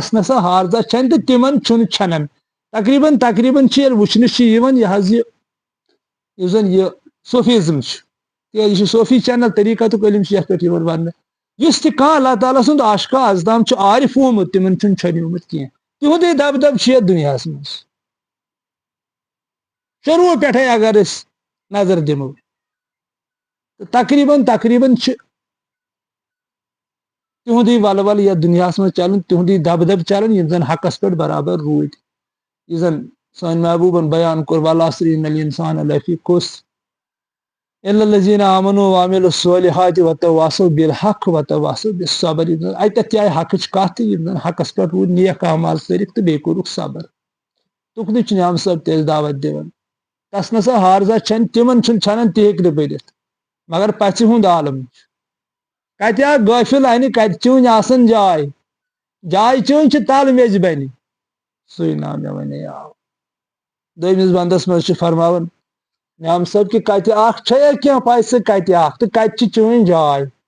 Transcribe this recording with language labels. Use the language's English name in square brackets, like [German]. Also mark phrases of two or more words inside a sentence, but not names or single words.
[Kashmiri] نسا ہار زانٛہہ چھنہِ تہٕ تِمن چھُنہٕ چھنان تقریٖبن چھِ ییٚلہِ وٕچھنہٕ چھِ یِوان یہِ حظ یُس زن یہِ صوفیزم چھُ تِکیازِ یہِ چھُ صوفی چینل طریٖقتُک علم چھُ یتھ پٮ۪ٹھ یِوان وننہٕ یُس تہِ کانٛہہ اللہ تعالیٰ سُنٛد عاشقا ازدام چھُ عارف آمُت تِمن چھُنہٕ چھنیومُت کینٛہہ تِہُنٛدُے دب چھُ یتھ دُنیاہس منٛز شروٗع پٮ۪ٹھے اگر أسۍ نظر دِمو تہٕ تقریٖبن چھِ تِہُنٛدُے ولہٕ یتھ دُنیاہس منٛز چلان تِہُنٛدُے دب چلان یِم زن حقس پٮ۪ٹھ برابر روٗدۍ یہِ زن سٲنۍ محبوٗبن بیان کوٚر [Arabic] والعصر ان الانسان لفی خسر الا الذین آمنوا وعملوا الصالحات وتواصوا بالحق وتواصوا بالصبر [Kashmiri] اتٮ۪تھ تہِ آیہِ حقٕچ کتھ تہٕ یِم زن حقس پٮ۪ٹھ روٗدۍ نیک اعمال کٔرِکھ تہٕ بیٚیہِ کوٚرُکھ صبر تُکنُے چھُ نعام صٲب تہِ اَسہِ دعوت دِوان تس نسا ہار زانٛہہ چھنہِ تِمن چھُنہٕ چھنان تہِ ہیٚکہِ نہٕ بٔرِتھ مگر پژھِ ہُنٛد عالم چھُ کتہِ اکھ غٲفِل انہِ کتہِ چٲنۍ آسان جاے چٲنۍ چھِ تل میٚژِ بنہِ سُے ناو مےٚ وَنے آو دوٚیمِس بندس منٛز چھُ فرماوان نعام صٲب کہِ کتہِ اکھ چھےٚ کینٛہہ پژھِ کتہِ اکھ تہٕ کتہِ چھِ چٲنۍ جاے